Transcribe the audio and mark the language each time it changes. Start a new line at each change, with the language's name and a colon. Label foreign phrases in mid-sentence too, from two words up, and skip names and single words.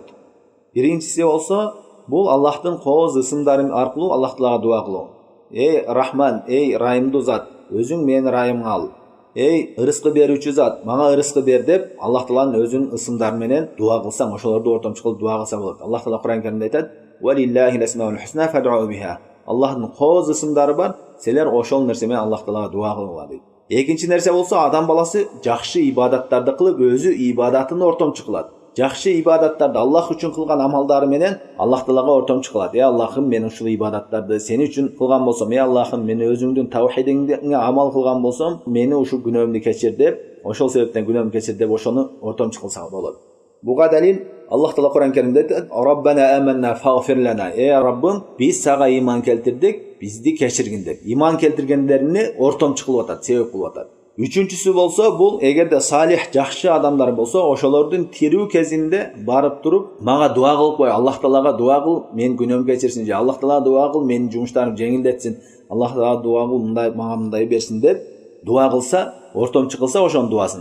Kyrgyz: Биринчиси болсо, бул Аллахтын кооз ысымдары аркылуу Аллах Таалага дуа кылуу. Эй Рахман, эй Райымдуу зат, өзүң менин райымга ал. Эй ырыскы берүүчү зат, мага ырыскы бер деп Аллах Тааланын өзүнүн ысымдары менен дуа кылсаң, ошолорду ортомчу кылып дуа кылса болот. Аллах Таала Кур'ан Каримде айтат:
Arabic: "ولله الأسماء الحسنى فادعوه بها."
Kyrgyz: Аллахтын кооз ысымдары бар, силер ошол нерсе менен Аллах Таалага дуа кылгыла дейт. Экинчи нерсе болсо, адам баласы жакшы ибадаттарды кылып, өзү ибадатын ортомчу кылат. Жакшы ибадаттарды Аллах үчүн кылган амалдары менен Аллах Таалага ортомчу кылат. Аллахым, мен ушул ибадаттарды сени үчүн кылган болсом, Аллахым, мен өзүңдүн таухидиңге амал кылган болсом, мени ушул күнөөмдү кечир деп, ошол себептен күнөөмдү кечир деп ошону ортомчу кылса болот. Буга далил Аллах Таала Кур'ан Каримде айтат:
Arabic: "ربنا آمنا فاغفر لنا."
Kyrgyz: Раббым, биз сага иман келтирдик, бизди кечиргин деп. Иман келтиргендерини ортомчу кылып атат, себеп кылып атат. Үчүнчүсү болсо бул эгерде салих жакшы адамдар болсо ошолордун тирүү кезинде барып туруп мага дуа кылып кой, Аллах Таалага дуа кыл, мен күнөөм кечирсин же Аллах Таалага дуа кыл, менин жумуштарым жеңилдетсин, Аллах Таалага дуа кыл, мындай мага мындай берсин деп дуа кылса, ортомчу кылса ошонун дуасын.